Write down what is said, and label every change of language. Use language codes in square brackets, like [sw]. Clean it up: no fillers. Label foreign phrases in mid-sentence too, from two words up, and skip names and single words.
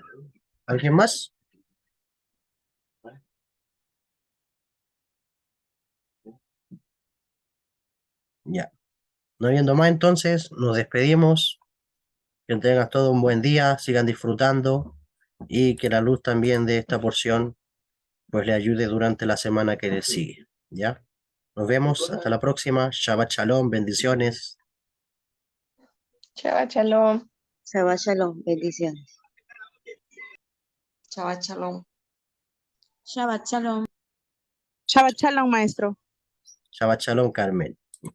[es] ¿Alguien más? Ya. No habiendo más, entonces nos despedimos. Que tengan todo un buen día, sigan disfrutando y que la luz también de esta porción pues le ayude durante la semana que le sigue. ¿Ya? Nos vemos, hasta la próxima. [he] שבת שלום, bendiciones. שבת שלום. שבת שלום. Bendiciones. שבת שלום. שבת שלום. שבת שלום, maestro. שבת שלום, Carmen.